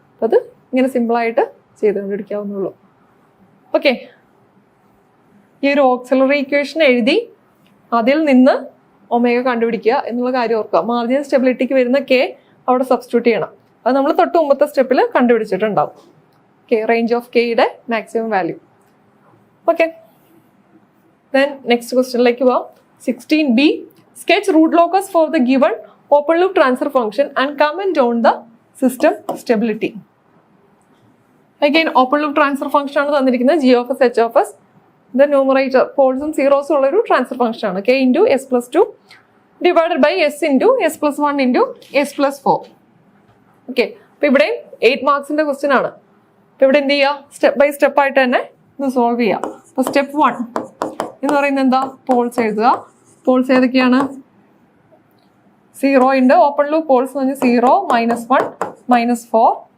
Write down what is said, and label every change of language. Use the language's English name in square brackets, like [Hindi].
[Malayalam] അപ്പോൾ അത് ഇങ്ങനെ സിമ്പിളായിട്ട് ചെയ്ത് കണ്ടുപിടിക്കാവുന്നുള്ളൂ. ഓക്കെ, ഈ ഒരു ഓക്സിലറി ഇക്വേഷൻ എഴുതി അതിൽ നിന്ന് ഒമേഗ കണ്ടുപിടിക്കുക എന്നുള്ള കാര്യം ഓർക്കുക. മാർജിനൽ സ്റ്റെബിലിറ്റിക്ക് വരുന്ന K അവിടെ സബ്സ്റ്റിറ്റ്യൂട്ട് ചെയ്യണം. അത് നമ്മൾ തൊട്ട് മുമ്പത്തെ സ്റ്റെപ്പിൽ കണ്ടുപിടിച്ചിട്ടുണ്ടാവും. Okay, range of Kയുടെ maximum value. Okay, then next ക്വസ്റ്റ്യനിലേക്ക് പോവാം. [English] 16B, sketch root locus for the given open loop transfer function and comment on the system stability. [Malayalam] Again, open loop transfer function ആണ് തന്നിരിക്കുന്നത്, G of S, H of S. The numerator പോൾസും സീറോസും ഉള്ള ഒരു transfer function ആണ്. K into S+2 divided by S into S+1 into S+4. Okay, അപ്പൊ ഇവിടെ 8 മാർക്സിന്റെ question ആണ്. അപ്പൊ ഇവിടെ എന്ത് ചെയ്യുക? സ്റ്റെപ്പ് ബൈ സ്റ്റെപ്പ് ആയിട്ട് തന്നെ ഇത് സോൾവ് ചെയ്യാം. അപ്പൊ സ്റ്റെപ്പ് 1 എന്ന് പറയുന്നത് എന്താ? പോൾസ് എഴുതുക. പോൾസ് ഏതൊക്കെയാണ്? 0 ഉണ്ട്. ഓപ്പൺ ലൂപ്പ് പോൾസ് എന്ന് പറഞ്ഞാൽ 0, -1, -4.